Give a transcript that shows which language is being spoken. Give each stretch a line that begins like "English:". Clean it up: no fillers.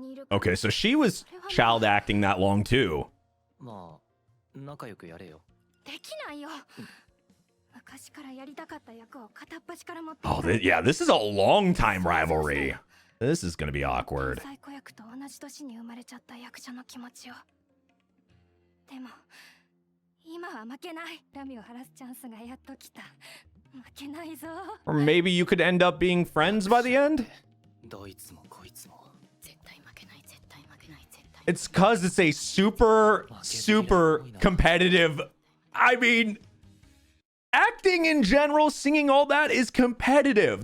English: Okay, so she was child acting that long too.
Japanese: まあ仲良くやれよ。できないよ。昔からやりたかった役を片っ端から持って。
English: Oh, yeah, this is a long time rivalry. This is gonna be awkward.
Japanese: 最高役と同じ年に生まれちゃった役者の気持ちを。でも今は負けない。恨みを晴らすチャンスがやっと来た。負けないぞ。
English: Or maybe you could end up being friends by the end?
Japanese: どいつもこいつも。
English: It's cause it's a super competitive. I mean, acting in general, singing, all that is competitive.